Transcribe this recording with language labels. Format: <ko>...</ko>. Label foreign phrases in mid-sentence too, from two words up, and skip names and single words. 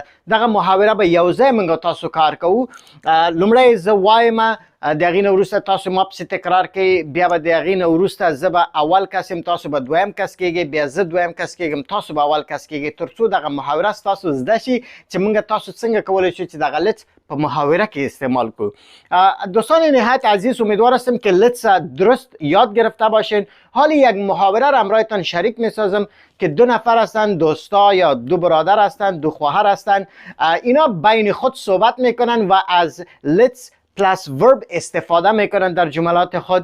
<ps>دغه محاوره به یو ځای موږ تاسو کار کوو. لومړی زه وایم، د هغې نه وروسته تاسو ما پسې تکرار کوئ، بیا به د هغې نه وروسته زه به اول کس یم، تاسو به دویم کس کیږئ، بیا زه دویم کس کیږم، تاسو به اول کس کیږئ، تر څو دغه محاوره ستاسو زده شي چې موږ تاسو څنګه کولی شو چې دغه let's په محاوره کې استعمال کنیم.</ps> <fa>دوستان نهایت عزیز امیدوار هستم که let's درست یاد گرفته باشین. حالی یک محاوره را همراهتان شریک میسازم که 2 نفر هستند، دوستا یا 2 برادر هستند، 2 خواهر هستند. اینا بین خود صحبت میکنن و از</fa> <en>let's plus verb</en> <fa>استفاده میکنن در جملات خود.</fa>